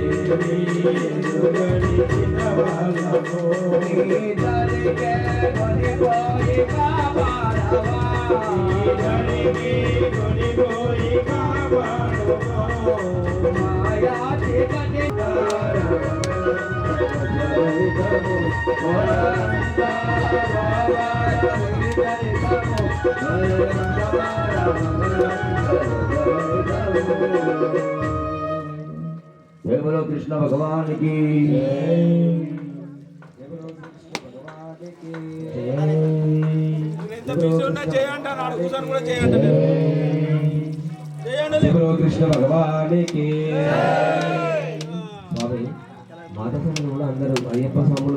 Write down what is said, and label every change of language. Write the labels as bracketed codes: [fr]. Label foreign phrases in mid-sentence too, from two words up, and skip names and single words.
[en] Thank you. [te] పోయి కాపాడవా ఈ ధరణిని కొనిపోయి కాపాడుకో మాయా చీకటి [hi] जय बोलो कृष्ण भगवान की [te] కృష్ణ భగవానికి స్వామి మాత స్వాములు కూడా అందరూ అయ్యప్ప స్వాములు